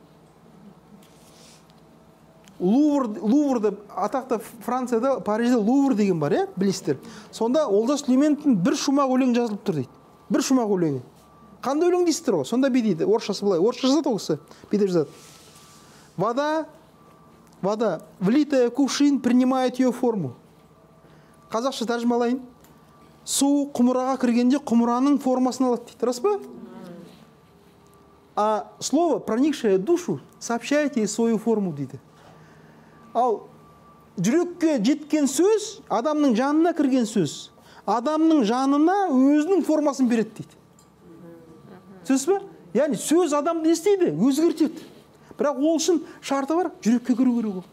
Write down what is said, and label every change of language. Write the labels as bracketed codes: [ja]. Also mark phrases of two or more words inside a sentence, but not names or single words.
[kk] Луврда, атақты Францияда, Парижде Лувр деген бар, білесіздер. Сонда Олжас Сүлейменовтің бір шумақ өлең жазылып тұр дейді. Бір шумақ өлеңі. Қандай өлең дейсіздер ғой? Сонда бүй дейді. Орысшасы былай. Орысша жазады оқысы. Бүйде жазады. [ru] Вода, влитая кувшин, принимает ее форму. [kk] Қазақша тәржімалайын. Су құмыраға кіргенде құмыраның формасын алады дейді. Рас па? [ru] А слово, проникшее в душу, сообщает ей свою форму дейді. [kk] Ал жүрекке жеткен сөз, адамның жанына кірген сөз, адамның жанына өзінің формасын береді дейді. Сөз бе? Яғни сөз адамды не істейді? Өзгертеді. Бірақ ол үшін шарты бар, жүрекке кіру керек ол.